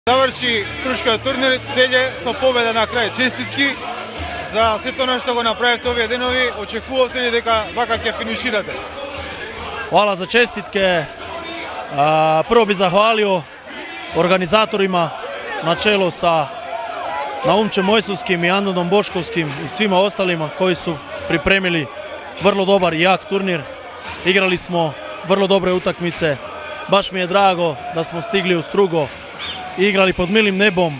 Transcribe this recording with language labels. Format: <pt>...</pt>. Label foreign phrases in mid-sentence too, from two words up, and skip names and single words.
<mk>Заврши стручкиот турнир, целје со победа на крај. Честитки за сето оно што го направивте овие денови. Очекувавте ли дека вака ќе финиширате?</mk> <hr>Hvala za čestitke. Prvo bih zahvalio organizatorima na čelu sa Naumčem Mojsovskim i Andonom Boškovskim i svima ostalima koji su pripremili vrlo dobar i jak turnir. Igrali smo vrlo dobre utakmice. Baš mi je drago da smo stigli u Strugo i igrali pod milim nebom.</hr>